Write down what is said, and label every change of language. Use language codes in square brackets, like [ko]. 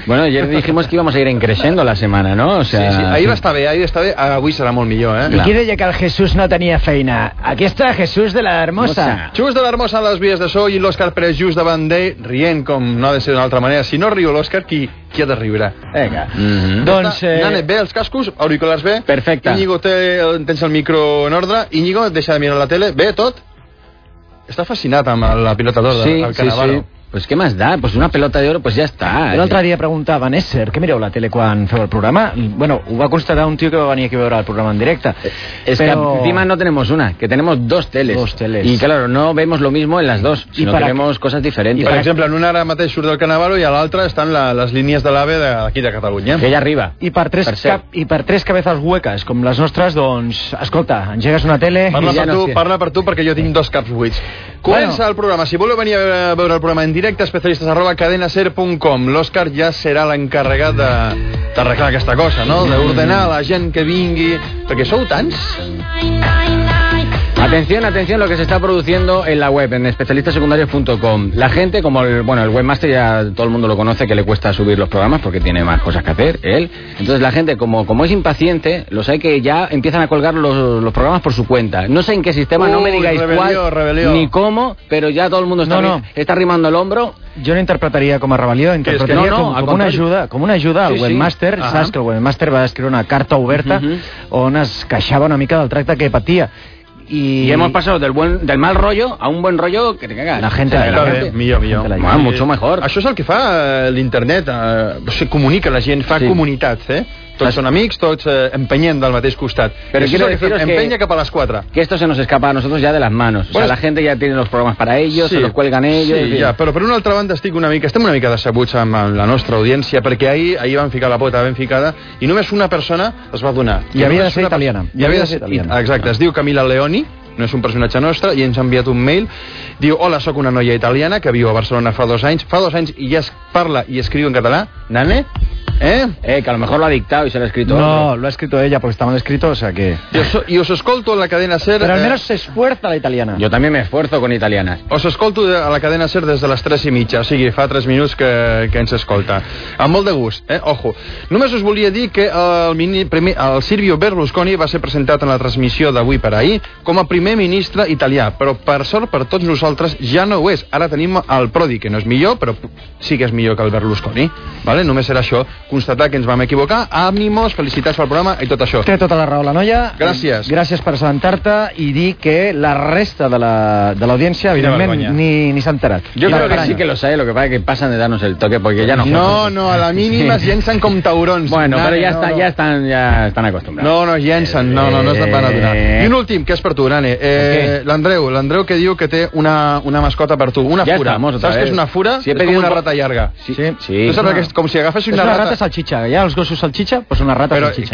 [es] Bueno, ayer dijimos que íbamos a ir creciendo la semana, ¿no? O sea, sí, sí. [ca] Ahir va estar bé, ahir està bé. Avui serà molt millor, eh? I qui deia que el Jesús no tenia feina? Aquí està Jesús de la Hermosa. Jesús de la Hermosa a les vies de so i l'Òscar Pérez just davant d'ell, rient com no ha de ser d'una altra manera. Si no riu l'Òscar, qui ha de riure? Vinga. Doncs... Nane, bé els cascos, auriculars bé. Perfecte. Íñigo, tens el micro en ordre. Íñigo, deixa de mirar la tele. Bé, tot? Està fascinat amb la pilota d'or, sí, el Cannavaro. Sí, sí. Pues què m'has dat? Pues [es] una pelota [ca] d'or, pues ja està. L'altre dia preguntava a Nesser, què mireu la tele quan feu el programa? Bueno, ho va constatar un tio que va venir aquí a veure el programa en directe. [es] Es però... que encima no tenemos una, que tenemos dos teles. Dos teles. Y claro, no vemos lo mismo en las dos, sinó que vemos cosas diferentes. [ca] Per exemple, en una ara mateix surt el Cannavaro i a l'altra estan les línies de l'AVE d'aquí de Catalunya. Que ja arriba. I per tres [es] cabezas hueques, [ca] com les nostres, doncs, escolta, engegues una tele... Parla per tu, perquè jo tinc dos caps buits. Comença el programa. Si voleu venir a veure el programa en directe, especialistes@cadenaser.com. L'Òscar ja serà l'encarregat d'arreglar aquesta cosa, no? D'ordenar la gent que vingui, perquè sou tants. [es] Atención, atención, lo que se está produciendo en la web, en especialistasecundarios.com. La gente, como el webmaster ya todo el mundo lo conoce, que le cuesta subir los programas porque tiene más cosas que hacer, él. Entonces la gente, como es impaciente, lo sabe que ya empiezan a colgar los programas por su cuenta. No sé en qué sistema, no me digáis [ca] rebelió. [es] Ni cómo, pero ya todo el mundo está arrimando el hombro. [ca] Jo no interpretaria com a rebel·lió, interpretaria com una ajuda al webmaster. Sí. Saps que el webmaster va escriure una carta oberta on es queixava una mica del tracte que patia. [es] Y hemos pasado del mal rollo a un buen rollo, que te cagas. La gente, [ca] millor. [es] Bueno, mucho mejor. [ca] Això és el que fa l'internet, se comunica la gent, fa comunitats, eh? Tots són amics, tots empenyem del mateix costat. [es] Però quiero deciros que... [ca] Empenya cap a les 4. [es] Que esto se nos escapa a nosotros ya de las manos. O sea, la gente ya tiene los programas para ellos, se los cuelgan ellos... [ca] Sí, ja, però per una altra banda estem una mica decebuts amb la nostra audiència, perquè ahir van ficar la pota ben ficada, i només una persona es va donar. I havia de ser italiana. I havia de ser italiana. Exacte, es diu Camila Leoni, no és un personatge nostre, i ens ha enviat un mail. Diu, hola, sóc una noia italiana que viu a Barcelona fa 2 anys. Fa 2 anys i ja es parla i escriu en català. Nane? [es] Que a lo mejor lo ha dictado y se lo ha escrito. No, lo ha escrito ella porque está mal escrito, o sea que... Y os escolto en la cadena SER... Pero al menos se esfuerza la italiana. Yo también me esfuerzo con italiana. Os escolto a la cadena SER [ca] des de les 3 i mitja, o sigui, fa 3 minuts que ens escolta. Amb molt de gust, ojo. Només us volia dir que el Silvio Berlusconi va ser presentat en la transmissió d'avui per ahir com a primer ministre italià, però per sort per tots nosaltres ja no ho és. Ara tenim el Prodi, que no és millor, però sí que és millor que el Berlusconi, ¿vale? Només era això... constatar que ens vam equivocar. Ànimos, felicitats pel programa i tot això. Té tota la raó la noia. Gràcies. Gràcies per assabentar-te i dir que la resta de l'audiència, evidentment, ni s'ha enterat. Jo crec que sí [es] que lo sé, lo que pasa es que pasan de darnos el toque, porque ya no... [ca] No, a la mínima es llencen com taurons. Bueno, però ja estan acostumbrats. No, llencen, no es van adonar. I un últim, que és per tu, Nane. L'Andreu que diu que té una mascota per tu, una fura. Saps que és una fura? És com una rata llarga. Sí. Com si agafessis una rata salchicha, allà els gossos salchicha, doncs una rata salchicha.